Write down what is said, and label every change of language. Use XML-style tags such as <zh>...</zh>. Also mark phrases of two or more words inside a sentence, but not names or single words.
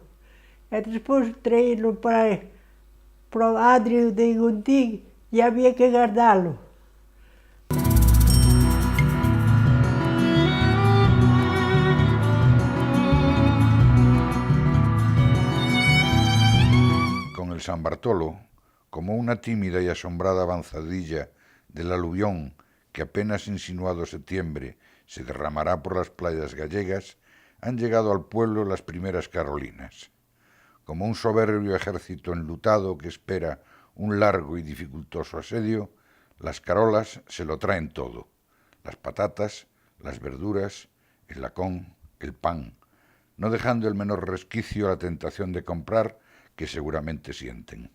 <gl>E despois traíno para o Adrio de Guntín e había que guardalo.</gl> <es>Con el San Bartolo, como una tímida y asombrada avanzadilla del aluvión que apenas insinuado septiembre se derramará por las playas gallegas, han llegado al pueblo las primeras carolinas. Como un soberbio ejército enlutado que espera un largo y dificultoso asedio, las carolas se lo traen todo: las patatas, las verduras, el lacón, el pan, no dejando el menor resquicio a la tentación de comprar, que seguramente sienten.</es>